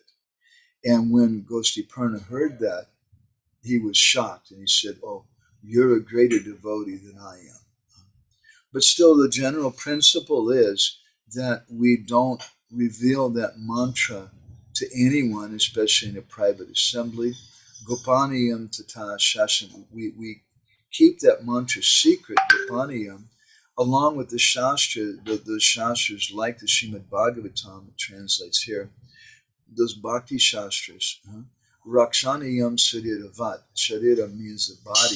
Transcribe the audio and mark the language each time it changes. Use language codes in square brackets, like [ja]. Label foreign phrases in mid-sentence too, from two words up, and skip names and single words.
[en] And when Goshtipurna heard that, he was shocked and he said, oh, you're a greater devotee than I am. But still, the general principle is that we don't reveal that mantra to anyone, especially in a private assembly. [sa] गोपनीयं तत शासन. [en] We keep that mantra secret, Gopaniyam, along with the Shastra, those Shastras like the Srimad Bhagavatam, it translates here, those Bhakti Shastras. [sa] रक्षणीयं शरीरवत्. [en] Sharira means the body.